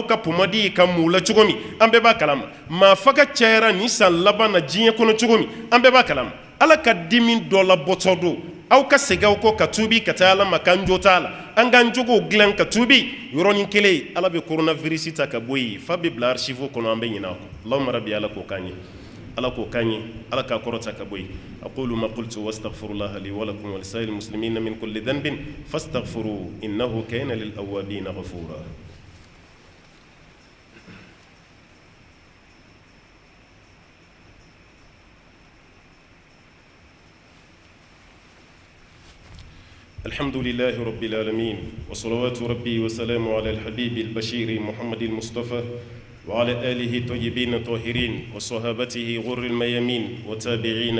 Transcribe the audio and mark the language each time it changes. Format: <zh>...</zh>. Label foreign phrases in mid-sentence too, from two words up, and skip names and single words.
<bm>ka pomadi ye ka m'u la cogo min an bɛɛ b'a kalama maa faga cayara nin san laban na diɲɛ kɔnɔ cogo min an bɛɛ b'a kalama Ala ka dimi dɔ labɔtɔ don aw ka segin aw kɔ ka tuubi ka taa Ala ma k'an jo t'a la an k'an jogow dilan ka tuubi yɔrɔnin kelen Ala bɛ coronavirus ta ka bɔ yen fa bɛ bila archive kɔnɔ an bɛ ɲinɛ a kɔ</bm> <ar>اللهم ربي</ar> <bm>Ala k'o k'an ye Ala k'o k'an ye Ala k'a kɔrɔta ka bɔ yen</bm> <ar>أقول ما قلت وأستغفر الله لي ولكم ولسائر المسلمين من كل ذنب فاستغفروه إنه كان للأوابين غفورا الحمد لله رب العالمين وصلوات ربي وسلامه على الحبيب البشير محمد المصطفى وعلى آله الطيبين الطاهرين وصحابته غر الميامين وتابعين</ar>